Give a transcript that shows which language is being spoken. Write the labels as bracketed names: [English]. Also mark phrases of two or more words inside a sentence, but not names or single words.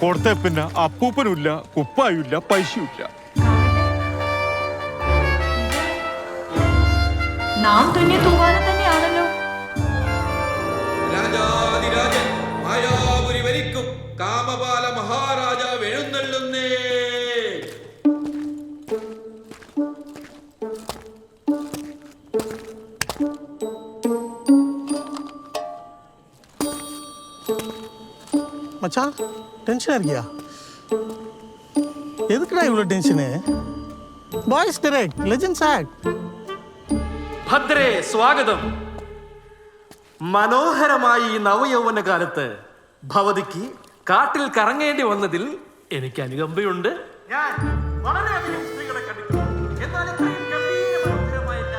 [Malayalam] കൊടുത്ത പിന്നെ അപ്പൂപ്പനുമില്ല കുപ്പായുമില്ല പൈസയുമില്ല. നാം തന്നെ തൂവാന തന്നെയാണല്ലോ. രാജാതിരാജൻ മായാപുരി ഭരിക്കും കാമപാല മഹാരാജാവ് എഴുന്നള്ളുന്നേ. [Tamil] மச்சான் டென்ஷனா இருக்கியா? எதுக்குடா இவ்வளோ டென்ஷனு? [English] Boys direct legends act. [Malayalam] ഭദ്രേ സ്വാഗതം. മനോഹരമായി ഈ നവയൗവന കാലത്ത് ഭവതിക്ക് കാട്ടിൽ കറങ്ങേണ്ടി വന്നതിൽ എനിക്ക് അനുകമ്പയുണ്ട്. ഞാൻ വളരെയധികം സ്ത്രീകളെ കണ്ടിട്ടുണ്ട്. എന്നാൽ ഇത്രയും ഗംഭീര മനോഹരമായ